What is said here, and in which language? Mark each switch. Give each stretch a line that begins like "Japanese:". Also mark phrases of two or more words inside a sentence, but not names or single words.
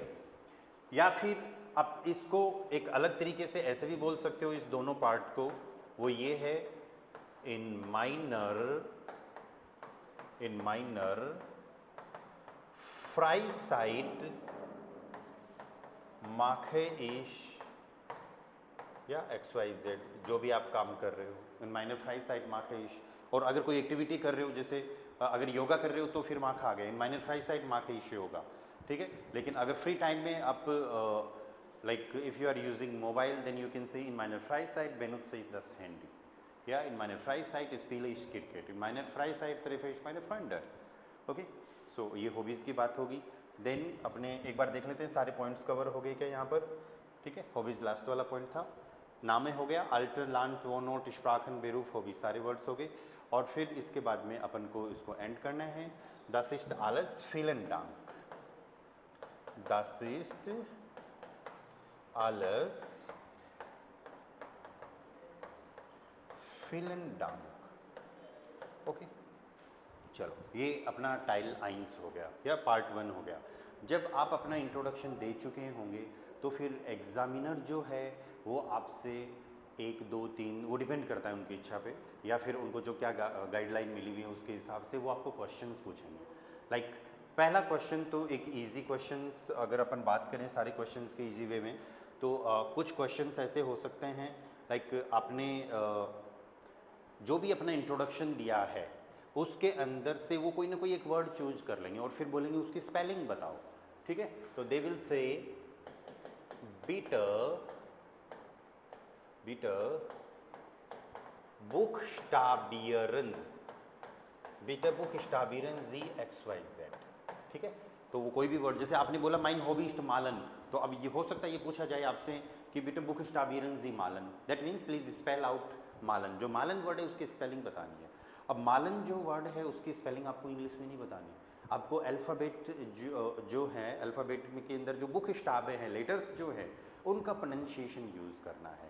Hindi: या फिर आप इसको एक अलग तरीके से ऐसे भी बोल सकते हो इस दोनों पार्ट को, वो ये है
German: In meiner Freizeit mache ich
Hindi: या XYZ, जो भी आप काम कर रहे हो,
German: In meiner Freizeit mache ich.
Hindi: और अगर कोई एक्टिविटी कर रहे हो, जैसे अगर योगा कर रहे हो तो फिर माखा आ गया,
German: In meiner Freizeit mache ich Yoga,
Hindi: ठीक है। लेकिन अगर
English: free time
Hindi: में आप
English: like if you are using mobile then you can say
German: In meiner Freizeit benutze das Handy, या In meiner Freizeit spiele ich Cricket, In meiner Freizeit treffe ich meine Freunde.
Hindi: ओके, सो ये हॉबीज़ की बात होगी। देन अपने एक बार देख लेते हैं सारे
English: points cover
Hindi: हो गए क्या यहाँ पर, ठीक है। हॉबीज़ लास्ट वाला पॉइंट था, नामे हो गया,
German: Alter Land Wohn Ort Sprachen Beruf Hobbys
Hindi: सारे वर्ड्स हो गए। और फिर इसके बाद में अपन को इसको एंड करना है,
German: das ist alles, vielen Dank, das ist alles, vielen Dank।
Hindi: ओके, चलो ये अपना
German: Teil eins
Hindi: हो गया या पार्ट 1 हो गया। जब आप अपना इंट्रोडक्शन दे चुके होंगे तो फिर एग्जामिनर जो है वो आपसे 1, 2, 3, वो डिपेंड करता है उनकी इच्छा पे, या फिर उनको जो क्या गाइडलाइन मिली हुई है उसके हिसाब से वो आपको क्वेश्चंस पूछेंगे। लाइक पहला क्वेश्चन तो एक
English: easy questions,
Hindi: अगर अपन बात करें सारे क्वेश्चंस के
English: easy way
Hindi: में तो कुछ क्वेश्चंस ऐसे हो सकते हैं लाइक आपने जो भी अपना इंट्रोडक्शन दिया है उसके अंदर से वो कोई ना कोई एक
English: word choose
Hindi: कर लेंगे और फिर बोलेंगे उसकी स्पेलिंग बताओ, ठीक है।
German: तो
English: they will say
German: bitte buchstabieren, bitte buchstabieren Sie XYZ,
Hindi: ठीक है। तो वो कोई भी वर्ड, जैसे आपने बोला
German: Mein Hobby ist malen,
Hindi: तो अब ये हो सकता है ये पूछा जाए आपसे कि
German: Bitte buchstabieren Sie malen,
English: that means please spell out malen.
Hindi: जो मालन वर्ड है उसकी स्पेलिंग बतानी है। अब मालन जो वर्ड है उसकी स्पेलिंग आपको इंग्लिश में नहीं बतानी, आपको अल्फ़ाबेट जो है अल्फ़ाबेट के अंदर जो बुक स्टाबे हैं, लेटर्स जो है उनका प्रोनाउंसिएशन यूज़ करना है।